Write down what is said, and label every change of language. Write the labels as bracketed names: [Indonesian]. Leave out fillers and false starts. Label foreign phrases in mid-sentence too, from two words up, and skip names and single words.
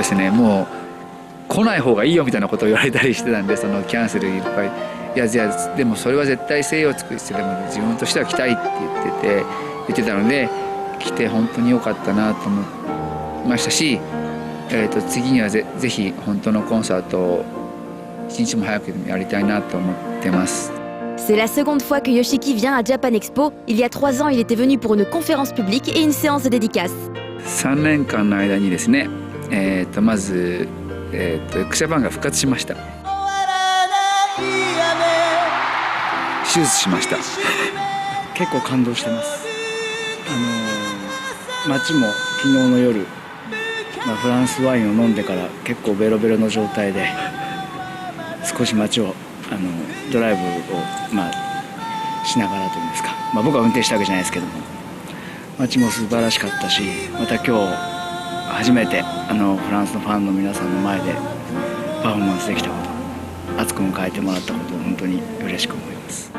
[Japanese] ですね、もう来ない方がいいよみたいなことを言われたりしてたんで、そのキャンセルいっぱい、いやじゃあでもそれは絶対精を尽くしてでも自分としては来たいって言ってたので、来て本当に良かったなと思いましたし、次にはぜひ本当のコンサートを一日も早くやりたいなと思ってます。 [French] C'est la seconde fois que Yoshiki vient à Japan Expo. Il y a 3 ans, il était venu pour une conférence publique et une séance de dédicace. [Japanese] 3 年間の間にですね、まず、X Japan が復活しました。手術しました。結構感動してます。街も昨日の夜、フランスワインを飲んでから結構ベロベロの状態で、少し街をドライブを、しながらというんですか、僕は運転したわけじゃないですけども、街も素晴らしかったし、また今日初めてフランスのファンの皆さんの前でパフォーマンスできたこと、熱く迎えてもらったことを本当に嬉しく思います。